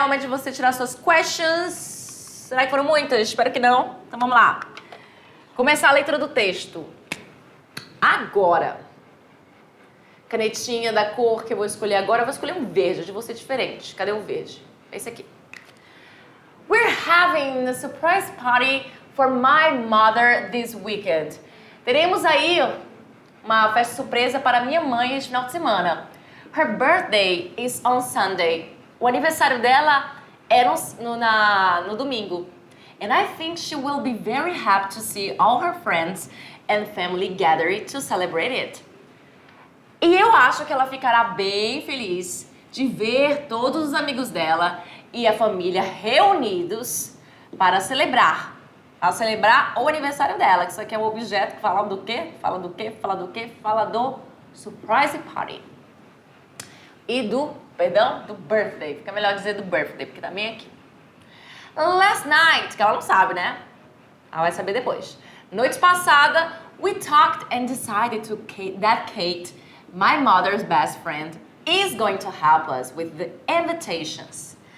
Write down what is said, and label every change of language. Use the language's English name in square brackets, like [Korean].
[Portuguese] Momento de você tirar suas questions. Será que foram muitas? Espero que não. Então vamos lá. Começar a leitura do texto. Agora. Canetinha da cor que eu vou escolher agora. Eu vou escolher um verde, hoje vou ser diferente. Cadê o verde? Esse aqui. [English] We're having a surprise party for my mother this weekend. [Portuguese] Teremos aí uma festa surpresa para minha mãe este final de semana. [English] Her birthday is on Sunday. [Portuguese] O aniversário dela é no domingo. [English] And I think she will be very happy to see all her friends and family gathered to celebrate it. [Portuguese] E eu acho que ela ficará bem feliz de ver todos os amigos dela e a família reunidos para celebrar. Para celebrar o aniversário dela. Que isso aqui é um objeto que fala do quê? Fala do quê? Fala do quê? Fala do surprise party. E do birthday. Fica melhor dizer do birthday, porque também é aqui. [English] Last night, [Portuguese] que ela não sabe, né? Ela vai saber depois. Noite passada, [English] we talked and decided that Kate, my mother's best friend, is going to help us with the invitations.